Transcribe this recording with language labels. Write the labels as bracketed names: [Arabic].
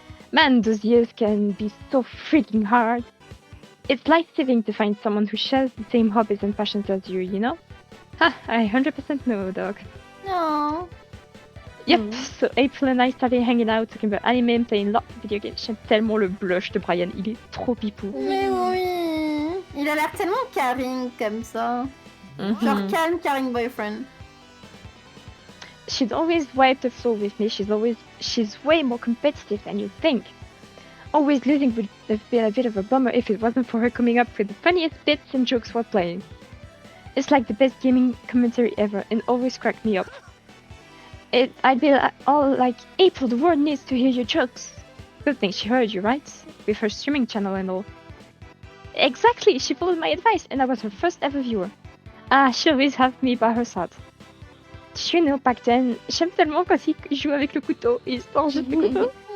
[English] Man, those years can be so freaking hard. It's life-saving to find someone who shares the same hobbies and passions as you know? Ha, I 100% know, dog. No. Yep, so April and I started hanging out, talking about anime and playing lots of video games. [French] J'aime tellement le blush de Brian, il est trop pipou. Mais oui. Il a l'air tellement caring comme ça. Genre calme, [English] caring boyfriend. She'd always wipe the floor with me. She's way more competitive than you think. Always losing would have been a bit of a bummer if it wasn't for her coming up with the funniest bits and jokes while playing. It's like the best gaming commentary ever and always cracked me up. I'd be all like, April, the world needs to hear your jokes. Good thing she heard you, right? With her streaming channel and all. Exactly, she followed my advice and I was her first ever viewer. Ah, she always had me by her side. You know, back then, [French] j'aime tellement quand il joue avec le couteau et il se mange le couteau.